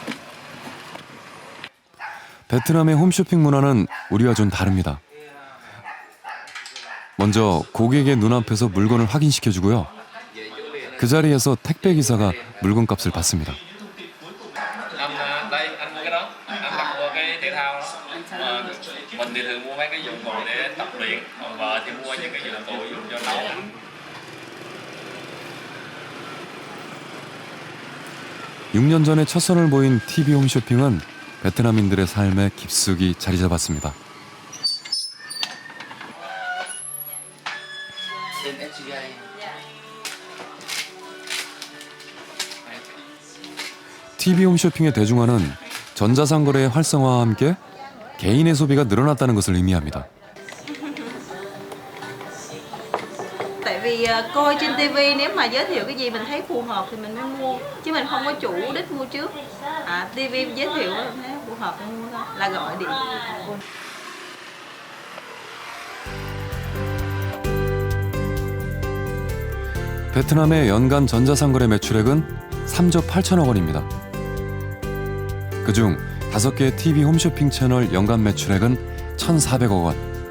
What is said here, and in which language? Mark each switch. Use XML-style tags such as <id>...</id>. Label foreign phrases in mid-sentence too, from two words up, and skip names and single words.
<ko>베트남의 홈쇼핑 문화는 우리와 좀 다릅니다. 먼저 고객의 눈앞에서 물건을 확인시켜주고요. 그 자리에서 택배기사가 물건값을 받습니다.</ko> <vi>Mình thì thường mua mấy cái dụng cụ để tập luyện, còn vợ thì mua những cái dụng cụ dùng cho nấu.</vi> <ko>(6년) 전에 첫 선을 보인 TV 홈쇼핑은 베트남인들의 삶에 깊숙이 자리 잡았습니다. TV 홈쇼핑의 대중화는 전자상거래의 활성화와 함께 개인의 소비가 늘어났다는 것을 의미합니다.</ko> <vi>Tại vì coi trên TV nếu mà giới thiệu cái gì mình thấy phù hợp thì mình mới mua, chứ mình không có chủ đích mua trước. TV giới thiệu mình thấy phù hợp thì mua thôi, là gọi điện.</vi> <ko>베트남의 연간 전자상거래 매출액은 3조 8천억 원입니다. 그중 5개의 TV 홈쇼핑 채널 연간 매출액은 1,400억 원.</ko>